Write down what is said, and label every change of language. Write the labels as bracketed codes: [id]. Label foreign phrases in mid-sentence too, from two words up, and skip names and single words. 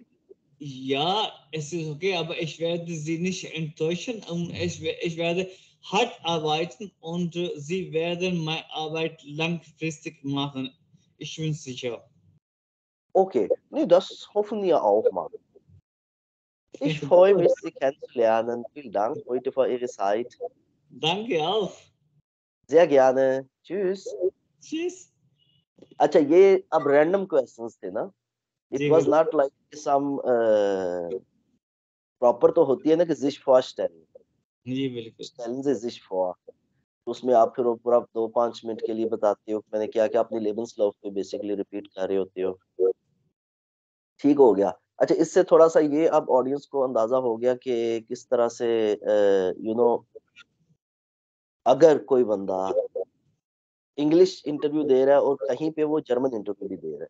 [de] Ja, es ist okay, aber ich werde Sie nicht enttäuschen und ich werde hart arbeiten und Sie werden meine Arbeit langfristig machen. Ich bin sicher. Okay, ne, das hoffen wir auch mal. Ich freue Gut, mich, Sie kennenzulernen. Vielen Dank heute für Ihre Zeit. danke auch. Sehr gerne. Tschüss. Tschüss. [hi] अच्छा ये अब [en] random questions [hi] थे ना? [en] इट [hi] जी [en] वाज़ [hi] बिल्कुल, [en] not like some proper [hi] तो होती है ना कि [de] sich vorstellen, [hi] जी बिल्कुल। [de] stellen Sie sich vor। [hi] तो उसमें आप फिर वो पूरा 2-5 मिनट के लिए बताते हो कि मैंने क्या-क्या अपनी लेबन्सलाuf पे बेसिकली रिपीट कर रहे होते हो। ठीक हो गया। अच्छा, इससे थोड़ा सा ये अब ऑडियंस को अंदाजा हो गया कि किस तरह से अगर कोई बंदा [en] English interview [hi] दे रहा है और कहीं पे वो [en] German interview [hi] भी दे रहा है।